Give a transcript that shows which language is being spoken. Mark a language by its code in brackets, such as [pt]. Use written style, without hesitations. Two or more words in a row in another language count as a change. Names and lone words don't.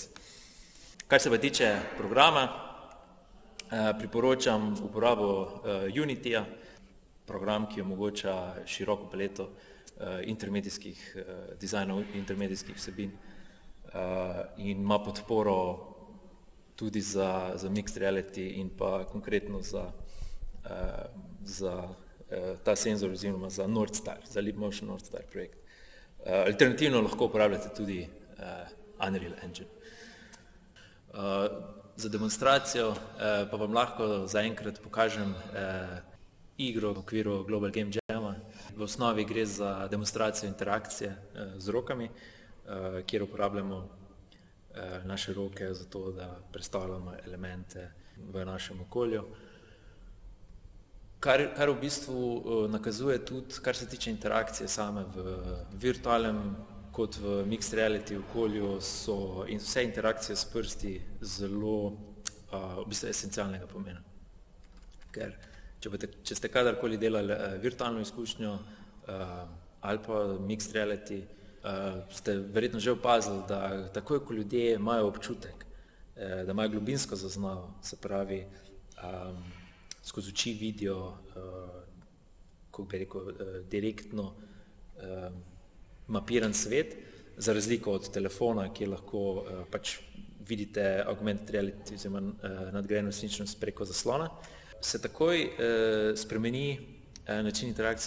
[sl] Kar se pa tiče programa, priporočam uporabo Unityja, program, ki omogoča široko paleto intermedijskih dizajnov, intermedijskih vsebin in ima podporo tudi za [en] mixed reality [sl] in pa konkretno za ta senzor oziroma za Nordstar, za Leap Motion Nordstar projekt. Alternativno lahko uporabljate tudi Unreal Engine. Za demonstracijo pa vam lahko zaenkrat pokažem igro v okviru Global Game Jama. V osnovi gre za demonstracijo interakcije z rokami, kjer uporabljamo naše roke za to, da predstavljamo elemente v našem okolju. Kar v bistvu nakazuje tudi, kar se tiče interakcije same v virtualnem kot v [en] mixed reality [sl] okolju, so in vse interakcije s prsti zelo v bistvu esencialnega pomena. Ker če ste kadarkoli delali virtualno izkušnjo ali pa [en] mixed reality, [sl] ste verjetno že opazili, da takoj, ko ljudje imajo občutek, da imajo globinsko zaznavo, se pravi, skozi oči vidijo, kako bi rekel, direktno mapiran svet, za razliko od telefona, kjer lahko pač vidite [en] augmented reality [sl] oziroma nadgrajeno resničnost preko zaslona, se takoj spremeni način interakcije.